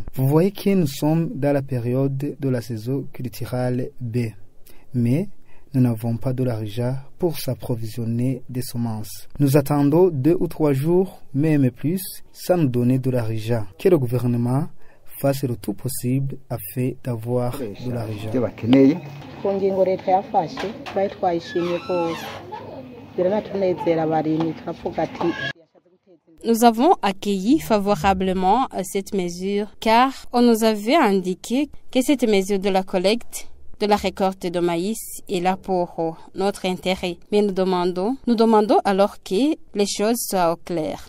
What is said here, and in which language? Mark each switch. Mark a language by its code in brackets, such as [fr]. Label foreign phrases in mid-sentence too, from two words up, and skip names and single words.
[fr] Vous voyez que nous sommes dans la période de la saison culturelle B, mais nous n'avons pas de l'argent pour s'approvisionner des semences. Nous attendons 2 ou 3 jours, même plus, sans nous donner de l'argent. Que le gouvernement fasse le tout possible afin d'avoir de l'argent. [rn] ku ngingo leta yafashe twari twayishimye rwose biranatunezera abarimyi turavuga ati [fr] Nous avons accueilli favorablement cette mesure car on nous avait indiqué que cette mesure de la collecte de la récolte de maïs est là pour notre intérêt. Mais nous demandons alors que les choses soient claires.